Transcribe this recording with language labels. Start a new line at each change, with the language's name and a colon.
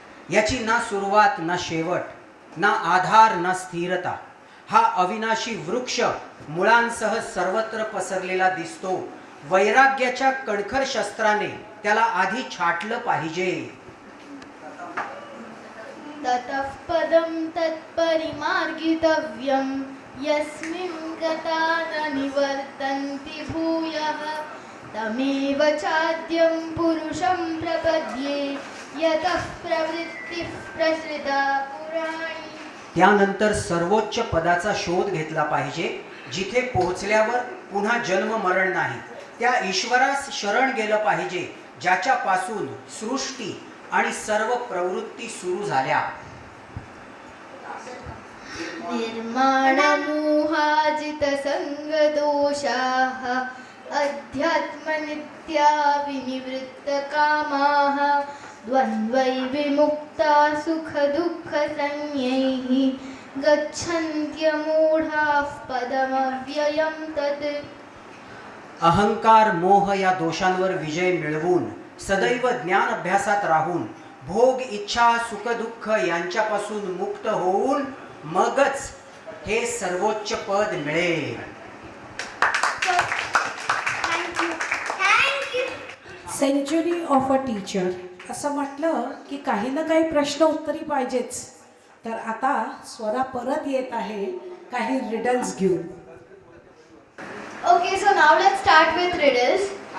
Marathi: याची ना सुरुवात ना शेवट, ना आधार ना स्थिरता. हा अविनाशी वृक्ष मुळांसह सर्वत्र पसरलेला दिसतो. वैराग्याच्या कणखर शस्त्राने त्याला आधी छाटलं पाहिजे.
Sanskrit: ततः पदं तत्परिमार्गितव्यं यस्मिन् गता न निवर्तन्ति भूयः. तमेव चाद्यं पुरुषं प्रपद्ये यतः प्रवृत्तिः प्रसृता पुराणी.
Marathi: त्यानंतर सर्वोच्च पदाचा शोध घेतला पाहिजे, जिथे पोहोचल्यावर पुन्हा जन्म मरण नाही. त्या ईश्वरास शरण गेलं पाहिजे, ज्याच्यापासून सृष्टी आणि सर्व प्रवृत्ती सुरू झाल्या.
Sanskrit: निर्माणमोहाजितसंगदोषाः अध्यात्मनित्या विनिवृत्तकामाः द्वन्द्वै विमुक्ता सुखदुःखसंज्ञैः गच्छन्त्यमूढाः पदमव्ययं तत्.
Marathi: अहंकार मोह या दोषांवर विजय मिळवून सदैव ज्ञान अभ्यासात राहून भोग इच्छा सुख दुःख यांच्यापासून मुक्त होऊन मगच हे सर्वोच्च पद मिळेल.
English: century of a teacher
Marathi: असं म्हटलं की काही ना काही प्रश्न उत्तरी पाहिजेच. तर आता स्वरा परत येत आहे काही रिडल्स घेऊन.
English: Okay, so now let's start with riddles.